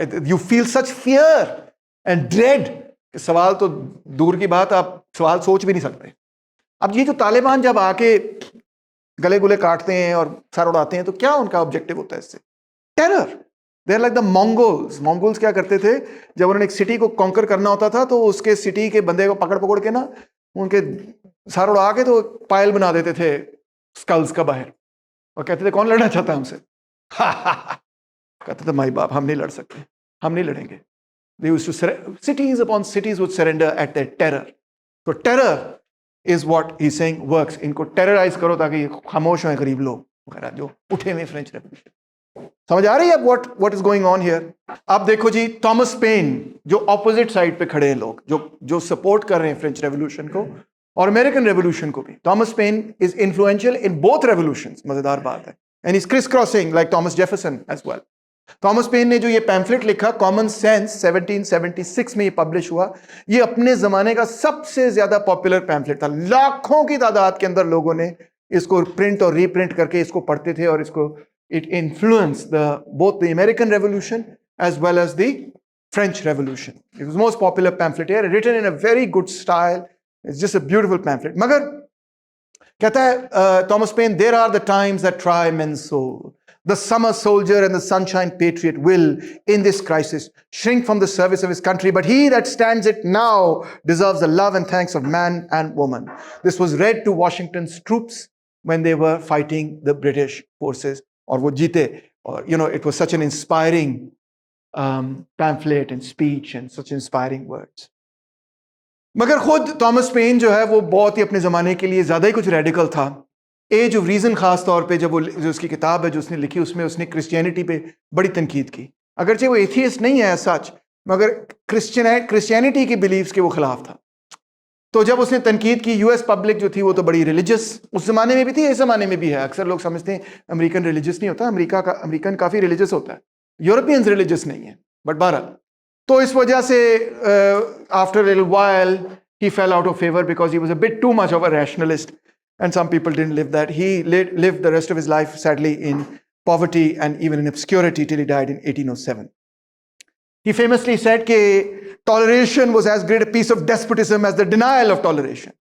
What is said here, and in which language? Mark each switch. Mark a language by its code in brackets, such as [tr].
[en] You feel such fear and dread. [hi] सवाल तो दूर की बात, आप सवाल सोच भी नहीं सकते. अब ये जो तालिबान जब आके गले गुले काटते हैं और सर उड़ाते हैं तो क्या उनका ऑब्जेक्टिव होता है इससे? Terror. [en] They're like the Mongols. [hi] Mongols क्या करते थे, जब उन्होंने एक सिटी को कॉन्कर करना होता था तो उसके सिटी के बंदे को पकड़ के ना उनके सर उड़ा के तो पायल बना देते थे स्कल्स का बाहर, और कहते थे कौन लड़ना चाहता है हमसे? कहते थे माई बाप, हम नहीं लड़ सकते, हम नहीं लड़ेंगे. [en] They used to cities upon cities would surrender at their terror. So terror is what he's saying works. [hi] इनको टेरराइज करो ताकि खामोश हों गरीब लोग वगैरह जो उठे हुए फ्रेंच रेवोल्यूशन. समझ आ रही है [en] what is going on here? [hi] अब देखो जी, थॉमस पेन जो ऑपोजिट साइड पे खड़े हैं लोग, जो सपोर्ट कर रहे हैं फ्रेंच रेवोल्यूशन को और अमेरिकन रेवोल्यूशन को भी. [en] Thomas Paine is influential in both revolutions. [hi] मजेदार बात है. [en] And is crisscrossing like Thomas Jefferson as well. [hi] Thomas pen ने जो ये पैम्फलेट लिखा, कॉमन सेंस, 1776 में ये पब्लिश हुआ. ये अपने जमाने का सबसे ज्यादा पॉपुलर पैम्फलेट था. लाखों की तादाद के अंदर लोगों ने इसको प्रिंट और रीप्रिंट करके इसको पढ़ते थे, और इसको [en] it influenced both the American Revolution as well as the French Revolution. It was the most popular pamphlet here, written in a very good style. It's just a beautiful pamphlet. [hi] मगर कहता है [en] Thomas Paine, there are the times that try men's soul. The summer soldier and the sunshine patriot will, in this crisis, shrink from the service of his country, but he that stands it now deserves the love and thanks of man and woman. This was read to Washington's troops when they were fighting the British forces. [hi] और वो जीते. [en] और it was such an inspiring pamphlet and speech and such inspiring words. [hi] मगर खुद Thomas pen जो है वो बहुत ही अपने ज़माने के लिए ज़्यादा ही कुछ रेडिकल था. एज ऑफ रीज़न ख़ास तौर पे, जब वो जो उसकी किताब है जो उसने लिखी, उसमें उसने क्रिश्चियनिटी पे बड़ी तनकीद की. अगरचे वो एथियस्ट नहीं है सच, मगर क्रिश्चियनिटी के बिलीव्स के वो ख़िलाफ़ था. तो जब उसने तनकीद की, यूएस पब्लिक जो थी वो तो बड़ी रिलीजियस उस ज़माने में भी थी, इस ज़माने में भी है. अक्सर लोग समझते हैं अमेरिकन रिलीजियस नहीं होता. अमेरिकन काफ़ी रिलीजियस होता है, यूरोपियंस रिलीजियस नहीं है. [en] but [hi] बहरहाल, तो इस वजह से [en] After a little while he fell out of favour because he was a bit too much of a rationalist, and some people didn't live that. He lived the rest of his life sadly in poverty and even in obscurity till he died in 1807. He famously said कि toleration was as great a piece of despotism as the denial of toleration.